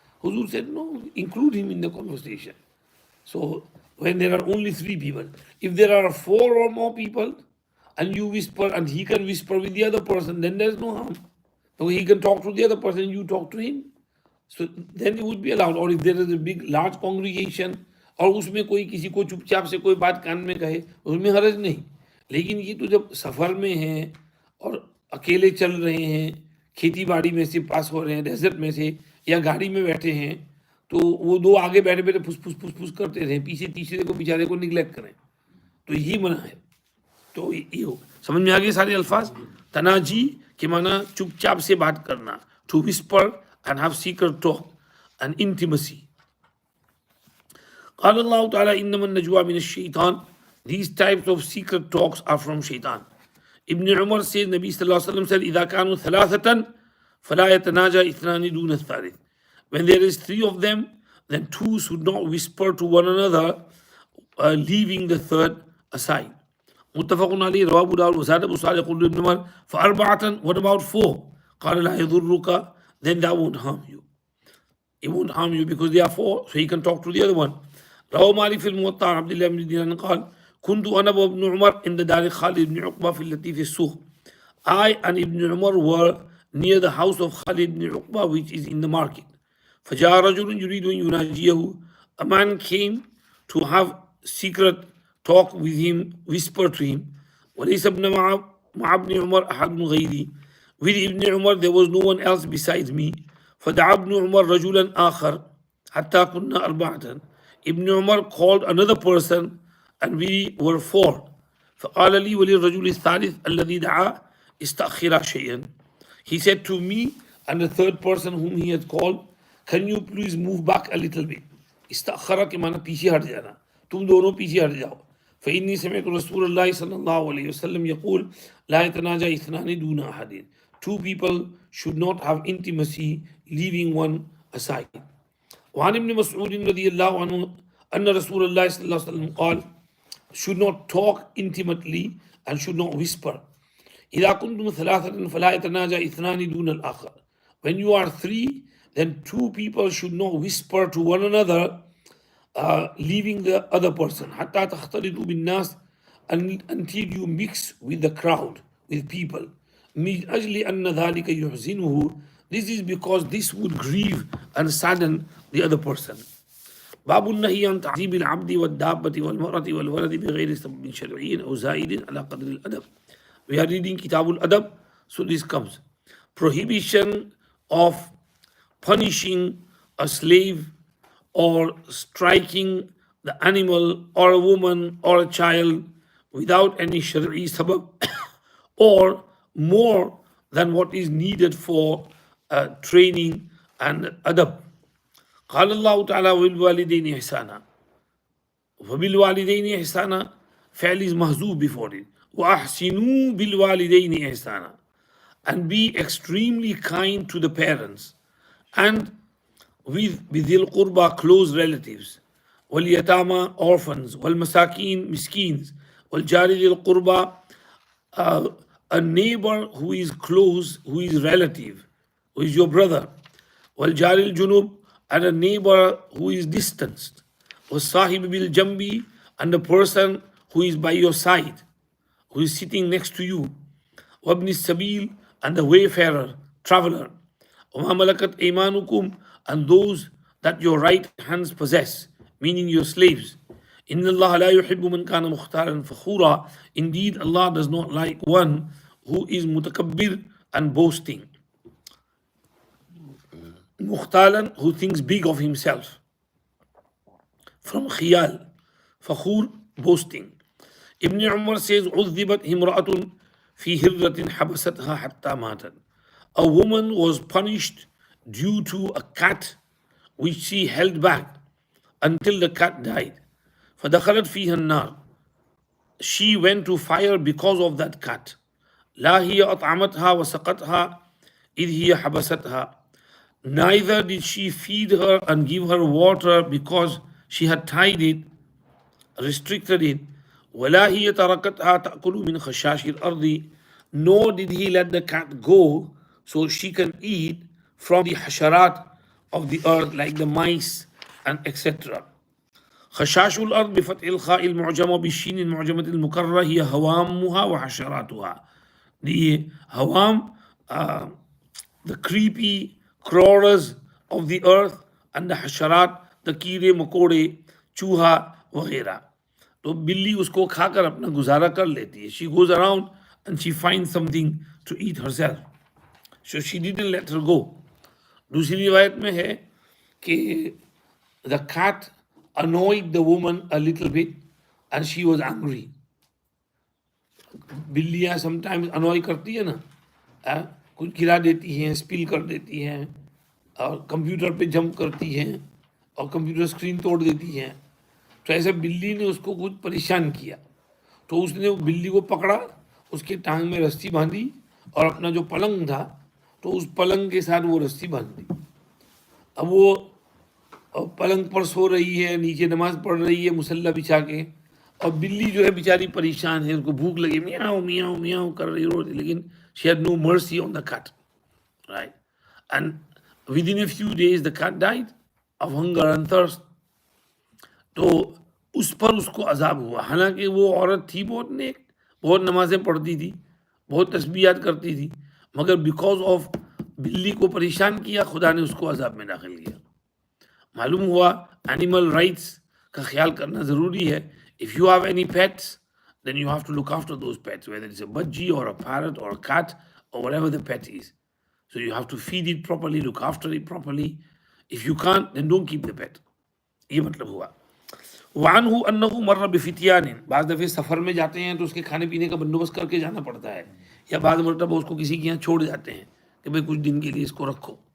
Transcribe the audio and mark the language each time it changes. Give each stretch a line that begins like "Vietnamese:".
English: Huzur said, no, include him in the conversation. So, when there are only three people, if there are four or more people, and you whisper and he can whisper with the other person, then there's no harm. So he can talk to the other person, you talk to him. So then it would be allowed. Or if there is a big, large congregation,
Hindi: और उसमें कोई किसी को चुपचाप से कोई बात कान में कहे, उसमें हरज नहीं. लेकिन ये तो जब सफ़र में हैं और अकेले चल रहे हैं, खेती बाड़ी में से पास हो रहे हैं, डेजर्ट में से, या गाड़ी में बैठे हैं, तो वो दो आगे बैठे बैठे फुस करते रहे, पीछे तीसरे को बेचारे को निगलेक्ट करें, तो ये मना है. तो ये हो, समझ में आ गए सारे अल्फाज. तनाजी के माना चुपचाप से बात करना,
English: to whisper and have secret talk and intimacy.
Arabic: قال الله تعالى إنما النجوى من الشيطان.
English: These types of secret talks are from shaitan. Ibn Umar says, Nabi sallallahu alaihi wasallam said,
Arabic: إذا كانوا ثلاثة فلا يتناجى اثنان دون الثالث.
English: When there is three of them, then two should not whisper to one another, leaving the third aside.
Arabic: متفق عليه رواه أبو داود وزاد أبو صالح قول ابن عمر فأربعة.
English: What about four?
Arabic: قال لا يضرك.
English: Then that won't harm you. It won't harm you because they are four, so he can talk to the other one.
Arabic: رواه مالك في الموطأ عن عبد الله بن دينار قال كنت أنا وابن عمر عند دار خالد بن عقبة في التي في السوق.
English: I and Ibn Umar were near the house of Khalid ibn Uqba, which is in the market.
Arabic: فجاء رجل يريد أن يناجيه.
English: A man came to have secret talk with him, whisper to him.
Arabic: وليس ابن مع ابن عمر أحد غيري.
English: With Ibn Umar there was no one else besides me.
Arabic: فدعا ابن عمر رجلا آخر حتى كنا أربعة.
English: Ibn Umar called another person and we were four.
Arabic: فقال لي وللرجل الثالث الذي دعا استأخر شيئا.
English: He said to me and the third person whom he had called, can you please move back a little bit?
Hindi: استأخر के माना पीछे हट जाना, तुम दोनों पीछे हट जाओ.
Arabic: فإني سمعت رسول الله صلى الله عليه وسلم يقول لا يتناجى اثنان دون أحد.
English: Two people should not have intimacy leaving one aside.
Arabic: وعن ابن مسعود رضي الله عنه أن رسول الله صلى الله عليه وسلم قال
English: should not talk intimately and should not whisper.
Arabic: إذا كنتم ثلاثة فلا يتناجى اثنان دون الآخر.
English: When you are three, then two people should not whisper to one another, leaving the other person.
Arabic: حتى تختلطوا بالناس,
English: until you mix with the crowd, with people.
Arabic: من أجل أن ذلك يحزنه.
English: This is because this would grieve and sadden the other person.
Arabic: باب النهي عن تعذيب العبد والدابة والمرأة والولد بغير سبب شرعي أو زائد على قدر الأدب.
English: We are reading Kitab al-Adab, so this comes. Prohibition of punishing a slave or striking the animal or a woman or a child without any shari'i sabab or more than what is needed for training and adab.
Arabic: قال الله تعالى وبالوالدين إحسانا. وبالوالدين إحسانا فعل
English: is mahzoob before it.
Arabic: وأحسنوا بالوالدين إحسانا.
English: And be extremely kind to the parents and with
Arabic: بذي القربى
English: close relatives واليتامى orphans
Arabic: والمساكين
English: miskins
Arabic: والجار ذي القربى
English: a neighbor who is close, who is relative, who is your brother.
Arabic: والجار الجنوب,
English: and a neighbor who is distanced.
Arabic: والصاحب بالجنب,
English: and a person who is by your side, who is sitting next to you.
Arabic: وابن السبيل,
English: and the wayfarer, traveler.
Arabic: وما ملكت أيمانكم,
English: and those that your right hands possess, meaning your slaves.
Arabic: إن الله لا يحب من كان مختالا فخورا.
English: Indeed, Allah does not like one who is mutakabbir and boasting. Mukhtalan, who thinks big of himself. From khiyal. Fakhur, boasting. Ibn Umar says,
Arabic: عذبت امرأة في هرة حبستها حتى ماتت.
English: A woman was punished due to a cat which she held back until the cat died.
Arabic: فدخلت فيها النار.
English: She went to fire because of that cat.
Arabic: لا هي أطعمتها وسقتها إذ هي حبستها.
English: Neither did she feed her and give her water because she had tied it, restricted it.
Arabic: ولا هي تركتها تأكل من خشاش الأرض.
English: Nor did he let the cat go so she can eat from the hasharat of the earth, like the mice and etc.
Arabic: خشاش الأرض بفتح الخاء المعجمة بالشين المعجمة المكررة هي هوامها وحشراتها.
English: The hawam, the creepy crawlers of the earth, and the hasharat, the
Hindi: कीड़े मकोड़े चूहा वगैरह. तो बिल्ली उसको खाकर अपना गुजारा कर लेती है.
English: She goes around and she finds something to eat herself. So she didn't let her go.
Hindi: दूसरी रिवायत में है कि
English: the cat annoyed the woman a little bit and she was angry.
Hindi: बिल्लियाँ
English: sometimes annoy
Hindi: करती है ना, कुछ गिरा देती हैं, स्पिल कर देती हैं, और कंप्यूटर पे जंप करती हैं और कंप्यूटर स्क्रीन तोड़ देती हैं. तो ऐसे बिल्ली ने उसको कुछ परेशान किया, तो उसने बिल्ली को पकड़ा, उसके टांग में रस्सी बांधी और अपना जो पलंग था तो उस पलंग के साथ वो रस्सी बांध दी. अब वो पलंग पर सो रही है, नीचे नमाज पढ़ रही है मुसल्ला बिछा के, और बिल्ली जो है बेचारी परेशान है, उसको भूख लगी, मियाओ मियाओ मियाओ कर रही रो रही, लेकिन
English: she had no mercy on the cat, right? And within a few days the cat died of hunger and thirst.
Hindi: तो उस पर उसको अजाब हुआ. हालांकि वो औरत थी बहुत नेक, बहुत नमाजें पढ़ती थी, बहुत तस्बीहात करती थी, मगर
English: because of
Hindi: बिल्ली को परेशान किया, खुदा ने उसको अजाब में दाखिल किया. मालूम हुआ
English: animal rights
Hindi: का ख्याल करना ज़रूरी है.
English: If you have any pets, then you have to look after those pets, whether it's a budgie or a parrot or a cat or whatever the pet is. So you have to feed it properly, look after it properly. If you can't, then don't keep the pet.
Hindi: ये मतलब हुआ.
Arabic: वानहु अन्नहु मर्र बिफितियानिन,
Hindi: बाज़ दफ़े सफ़र में जाते हैं तो उसके खाने पीने का बंदोबस्त करके जाना पड़ता है, या बाज़ मरतबा उसको किसी के यहाँ छोड़ जाते हैं कि भाई कुछ दिन के लिए इसको रखो.